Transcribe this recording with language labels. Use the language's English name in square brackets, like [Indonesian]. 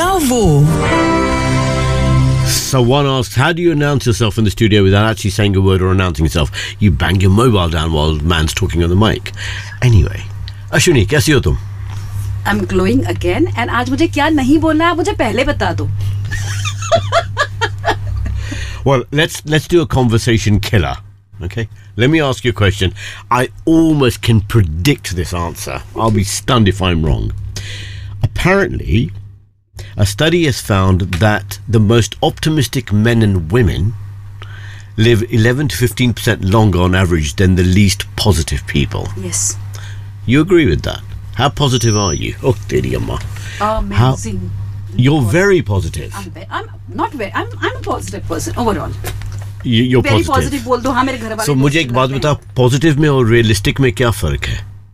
[English] So one asks, how do you announce yourself in the studio without actually saying a word or announcing yourself? You bang your mobile down while the man's talking on the mic. Anyway, Ashwini, [Hindi] कैसी हो तुम? [English] I'm glowing again. [Hindi] And aaj mujhe kya nahi bolna hai, mujhe pehle bata do. [English] Well, let's do a conversation killer. Okay, let me ask you a question. I almost can predict this answer. I'll be stunned if I'm wrong. Apparently, a study has found that the most optimistic men and women live 11 to 15% longer on average than the least positive people. Yes. You agree with that? How positive are you? Oh, dear Yama. Amazing. You're very positive. I'm a positive person overall. You're very positive. Very positive. [Hindi] Bol do, haan, mere ghar wale so, मुझे एक बात बता, positive में और realistic में क्या फ़र्क है?